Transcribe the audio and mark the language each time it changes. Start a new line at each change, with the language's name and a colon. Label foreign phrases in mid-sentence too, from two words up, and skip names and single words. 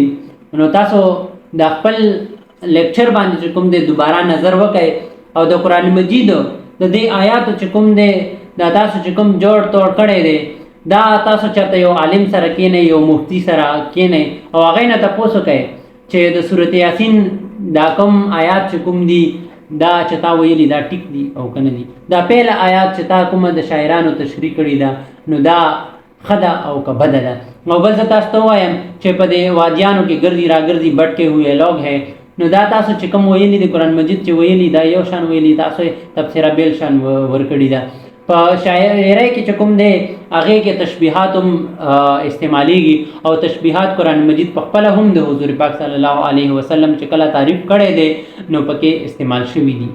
Pashto: نو تاسو د خپل لیکچر باندې چې کوم دی دوباره نظر وکړئ، او د قرآن مجید د دې آیاتو چې کوم دی دا تاسو چې کوم جوړ توړ کړی دی، دا تاسو چېرته یو عالم سره کینئ، یو مفتی سره کینئ، او هغې نه تپوس وکئ چې د سورت یاسین دا کوم آیات چې کوم دي دا چې تا ویلي دا ټیک دي او که نه دي. دا پیله آیات چې تا کومه د شاعرانو تشریح کړې ده نو دا ښه ده او که بده ده. او بل زه تاسو ته ووایم چې په دې وادیانو کې ګرځي راګرځي
Urdu: بټکې ہوئے لوگ ہے،
Pashto: نو دا تاسو چې کوم ویلي دي قرآن مجید چې ویلي دا یو شان ویلي، تاسو یې تفسیره بیل شان ورکړي ده. په شاعرۍ کې چې کوم دی هغې کې تشبیهات هم استعمالیږي، او تشبیهات قرآن مجید په خپله هم د حضور پاک صلی الله علیه وسلم چې کله تعریف کړی دی نو پکې استعمال شوي دي.